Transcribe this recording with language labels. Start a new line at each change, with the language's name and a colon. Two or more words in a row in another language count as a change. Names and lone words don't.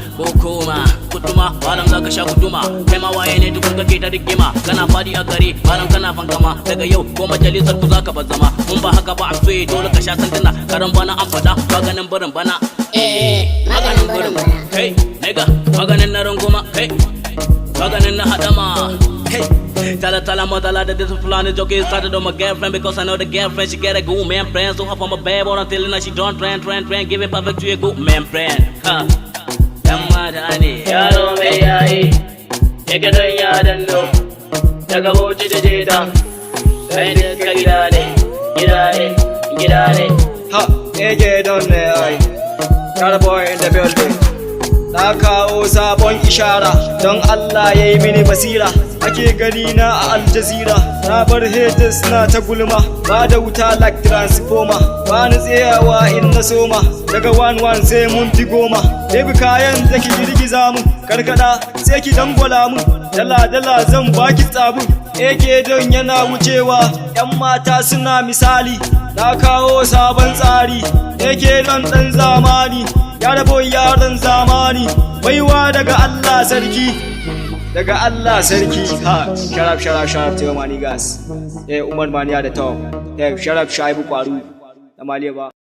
Hausa: Kukuma, kutuma, malam za ka sha guduma. Kai ma waye ne tukun kake ta rigima? Kana fadi a gari, malam kana fankama. Daga yau ko majalisar ku za ka bar zama. Mun ba haka ba a tsaye dole ka sha sanduna. Karan bana an fada, maganin barin bana. Eh, maganin barin bana. Hey, nigga, maganin na runguma. Hey, maganin na hadama.
English: Hey, tell her, tell her mother lie that this Fulani joke is started on my girlfriend because I know the girlfriend, she get a good man friend. So hop on my bed, but I'm telling her she don't trend, trend, trend. Give it perfect to a good man friend.
Hausa: Huh. Yan mata ne. Yaro mai yayi, yake don ya danno. Daga Bauchi ta Jeta. Kai duka gida ne, gida ne, gida ne. Ha, A K Don ne ai.
English: Yaro boy in the building.
Hausa: Na kawo sabon ishara, don Allah ya yi mini basira. Ake gani na a Al Jazeera, na bar haters na ta gulma. Ba da wuta
English: like transformer,
Hausa: ba ni tsayawa in na soma. Daga one one sai mun fi goma. Baby kayan da ki girgiza mun, karkada sai ki dangwala mun. Dala dala zan baki tsabun. A K Don yana wucewa, yan mata suna misali. Na kawo sabon tsari, A K Don ɗan zamani. Yaro boy yaron zamani, baiwa daga Allah sarki, daga Allah sarki. Ha, sharap, sharap, sharap
English: to my niggas.
Hausa: Eh, Umar Mani
English: at the top.
Hausa: Eh, sharap, Shaibu Kwaru, na Maliya ba.